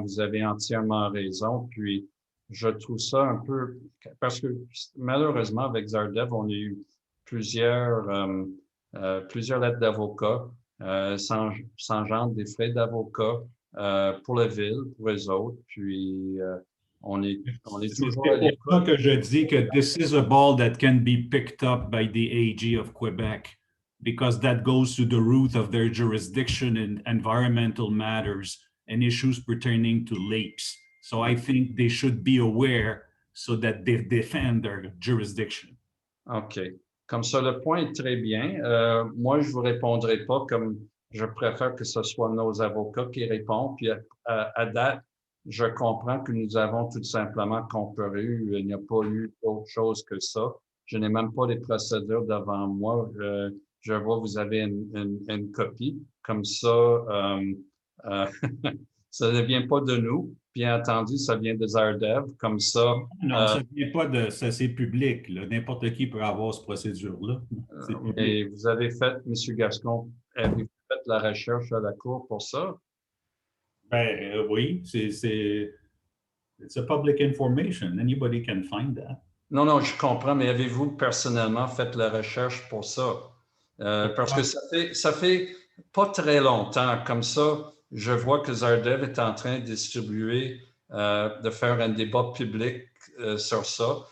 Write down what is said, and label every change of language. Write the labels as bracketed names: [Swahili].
[French] Vous avez entièrement raison. Puis je trouve ça un peu... Parce que malheureusement, avec Zardev, on a eu plusieurs lettres d'avocats sans genre des frais d'avocat pour la ville, pour les autres. Puis on est toujours... C'est pour ça que je dis que [English] this is a ball that can be picked up by the AG of Quebec because that goes to the root of their jurisdiction in environmental matters and issues pertaining to lakes. So I think they should be aware so that they defend their jurisdiction. OK. [French] Comme ça, le point est très bien. Moi, je ne vous répondrai pas comme je préfère que ce soit nos avocats qui répondent. Puis à date, je comprends que nous avons tout simplement comparu. Il n'y a pas eu autre chose que ça. Je n'ai même pas les procédures devant moi. Je vois que vous avez une copie. Comme ça, ça ne vient pas de nous. Bien entendu, ça vient de Zardev. Comme ça... Non, ça ne vient pas de... Ça, c'est public. N'importe qui peut avoir cette procédure-là. Mais vous avez fait, M. Gascon, avez-vous fait la recherche à la Cour pour ça? Ben, oui, [English] it's a public information. Anybody can find that. [French] Non, je comprends, mais avez-vous personnellement fait la recherche pour ça? Parce que ça fait pas très longtemps. Comme ça, je vois que Zardev est en train de distribuer, de faire un débat public sur ça.